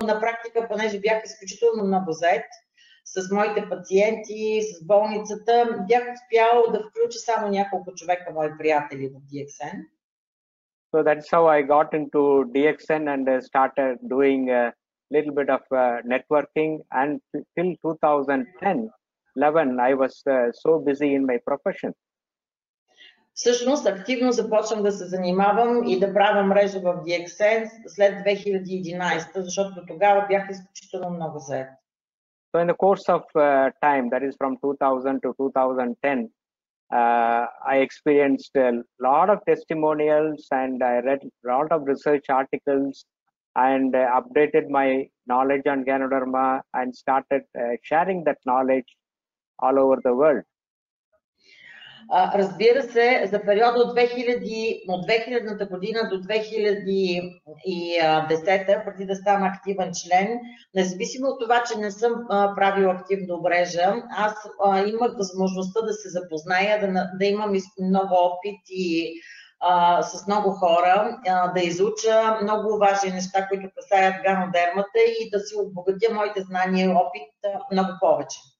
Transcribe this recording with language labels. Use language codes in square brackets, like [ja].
[bg] На практика, понеже бях изключително много зает с моите пациенти, с болницата, бях успял да включа само няколко човека, мои приятели в DXN. [en] So that's how I got into DXN and started doing a little bit of networking, and till 2010-11 I was so busy in my profession. [bg] Всъщност активно започвам да се занимавам и да правя мрежа в DXN след 2011, защото до тогава бях изключително много зает. [en] So in the course of time, that is from 2000 to 2010, I experienced a lot of testimonials and I read a lot of research articles and updated my knowledge on Ganoderma and started sharing that knowledge all over the world. [bg] Разбира се, за периода от 2000-та година до 2010, преди да стана активен член, независимо от това, че не съм правил активна мрежа, аз имах възможността да се запозная, да имам много опит и с много хора, да изуча много важни неща, които касаят ганодермата и да си обогатя моите знания и опит много повече.